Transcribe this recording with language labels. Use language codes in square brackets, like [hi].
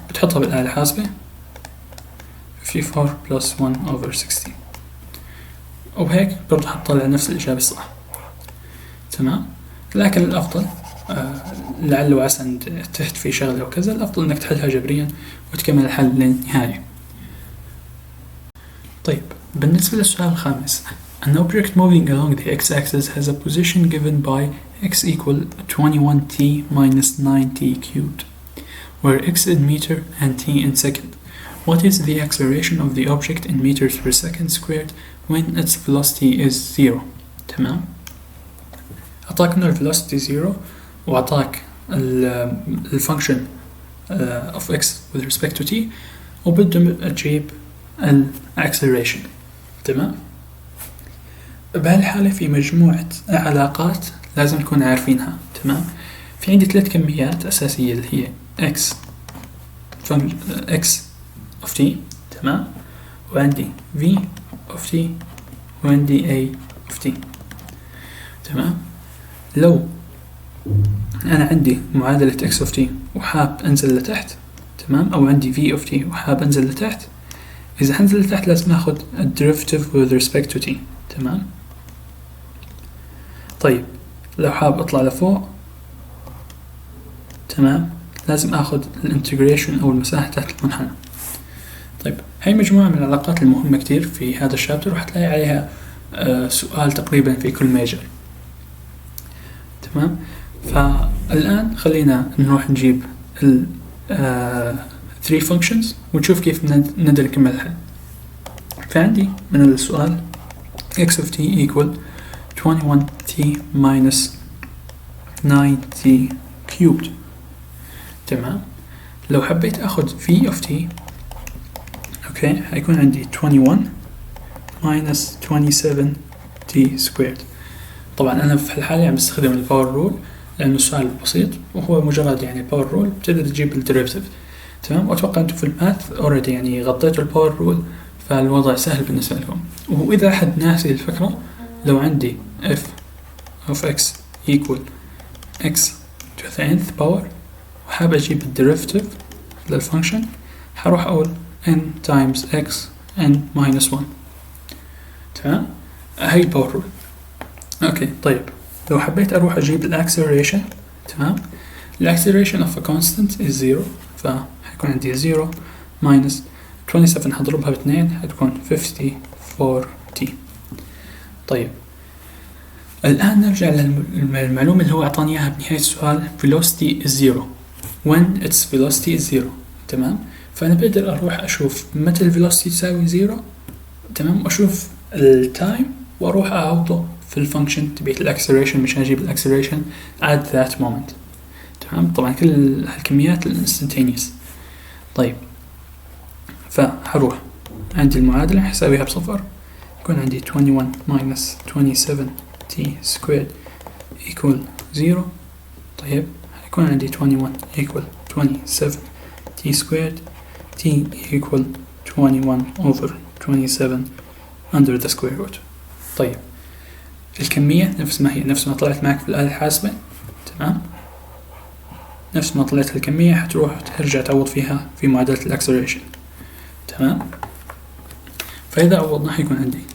[ar] بتحطها بالآلة الحاسبة 54 plus 1 over 60، وهيك برضه حتطلع نفس الإجابة الصح. تمام. لكن الأفضل لعل وعسى أن تحت في شغلة وكذا، الأفضل أنك تحلها جبريا وتكمل الحل للنهاية. طيب، بالنسبة للسؤال الخامس: [en] An object moving along the x-axis has a position given by x equal 21t minus 9t cubed, where x in meter and t in second. What is the acceleration of the object in meters per second squared when its velocity is 0? [ar] تمام. أعطاك إنه velocity 0، وأعطاك الفانكشن of x with respect to t، وبدهم أجيب acceleration. تمام. بهالحالة في مجموعة علاقات لازم نكون عارفينها. تمام. في عندي 3 كميات أساسية اللي هي x of t. تمام. وعندي v of t وعندي a of t. تمام. لو أنا عندي معادلة x of t وحاب أنزل لتحت، تمام، أو عندي v of t وحاب أنزل لتحت، إذا حنزل لتحت لازم أخذ [en] derivative with respect to t. [ar] تمام. طيب، لو حاب أطلع لفوق، تمام، لازم أخذ الانتجريشن أو المساحة تحت المنحنى. طيب، هاي مجموعة من العلاقات المهمة كتير في هذا الشابتر، وحتلاقي عليها سؤال تقريبا في كل ميجر. تمام. فالآن خلينا نروح نجيب ال 3 functions ونشوف كيف نقدر نكمل الحل. فعندي من السؤال [en] x of t equal 21t minus 9t cubed. [ar] تمام. لو حبيت أخذ v of t، أوكي، هيكون عندي [en] 21 minus 27t squared. [ar] طبعا أنا في الحالة عم بستخدم الباور رول لأنه السؤال بسيط وهو مجرد يعني باور رول بتقدر تجيب الديريفيتيف. تمام. وأتوقع أنتم في الماث already يعني غطيتوا الباور رول، فالوضع سهل بالنسبة لكم. وإذا أحد ناسي الفكرة، لو عندي [en] f of x equal x to the nth power [ar] وحاب أجيب الديريفيتيف للفانكشن، حروح أقول [en] n times x n minus 1. [ar] تمام. هاي الباور رول. أوكي. طيب، لو حبيت أروح أجيب الأكسلريشن، تمام، الأكسلريشن of a constant is 0، فحيكون عندي 0 minus 27 هضربها ب2 هتكون 54t. طيب، الآن نرجع للمعلومة اللي هو أعطاني إياها بنهاية السؤال [en] velocity is 0 when its velocity is 0. [ar] تمام. فأنا بقدر أروح أشوف متى velocity تساوي 0، تمام، وأشوف التايم وأروح أعوضه في الفانكشن تبعت الأكسلريشن مشان أجيب الأكسلريشن [en] at that moment. [ar] تمام. طبعا كل هالكميات الانستنتينيوس. طيب، فحروح عندي المعادلة حسابيها بصفر، يكون عندي [en] 21 minus 27t squared equal 0. [ar] طيب، يكون عندي [en] 21 equal 27t squared، t equal 21 over 27 under the square root. [ar] طيب، الكمية نفس ما هي، نفس ما طلعت معك في الآلة الحاسبة. تمام. نفس ما طلعت الكمية حتروح ترجع تعوض فيها في معادلة الأكسلريشن. تمام. فإذا عوضنا حيكون عندي